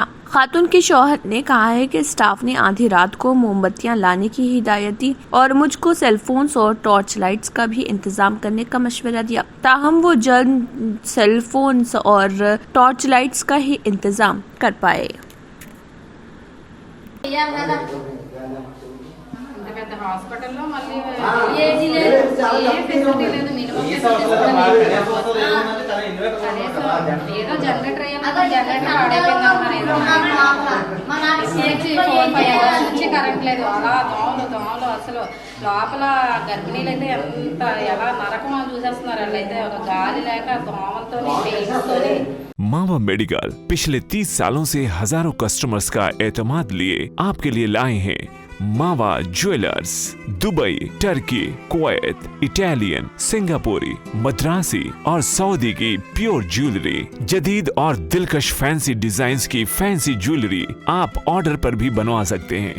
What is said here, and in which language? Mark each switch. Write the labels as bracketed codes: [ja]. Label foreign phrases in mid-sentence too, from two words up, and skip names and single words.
[ur] خاتون کے شوہر نے کہا ہے کہ سٹاف نے آدھی رات کو موم بتیاں لانے کی ہدایت دی اور مجھ کو سیل فونز اور ٹارچ لائٹس کا بھی انتظام کرنے کا مشورہ دیا. تاہم وہ جلد سیل فونز اور ٹارچ لائٹس کا ہی انتظام کر پائے. [te] హాస్పిటల్లో మళ్ళీ ఏది లేదు, ఏ ఫెసిలిటీ లేదు, మినిమం ఏదో జనరేటర్ అయ్యాక జనరేటర్ నుంచి కరెంట్ లేదు. అలా దోమలు అసలు లోపల గర్భిణీలు అయితే ఎంత ఎలా నరకమో చూసేస్తున్నారు. వాళ్ళైతే ఒక గాలి లేక దోమలతో. [ur] ماوا میڈیکل پچھلے 30 سالوں سے ہزاروں کسٹمرز کا اعتماد لیے آپ کے لیے لائے ہیں ماوا جیولرز. دبئی، ترکی، کویت، اٹالین، سنگاپوری، مدراسی اور سعودی کی [en] pure jewellery, [ur] جدید اور دلکش [en] fancy designs [ur] کی [en] fancy jewellery [ur] آپ آرڈر پر بھی بنوا سکتے ہیں.